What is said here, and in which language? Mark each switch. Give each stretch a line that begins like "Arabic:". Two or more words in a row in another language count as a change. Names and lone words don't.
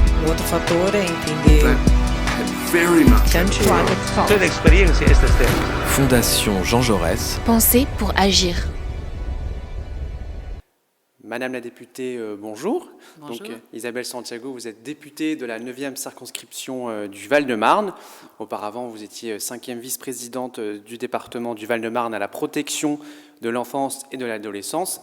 Portuguese: outro fator é entender que antes Toda experiência é esta step.
French: Fondation Jean Jaurès. Penser pour agir. Madame la députée, bonjour. Bonjour. Donc, Isabelle Santiago, vous êtes députée de la 9e circonscription du Val-de-Marne. Auparavant, vous étiez 5e vice-présidente du département du Val-de-Marne à la protection de l'enfance et de l'adolescence.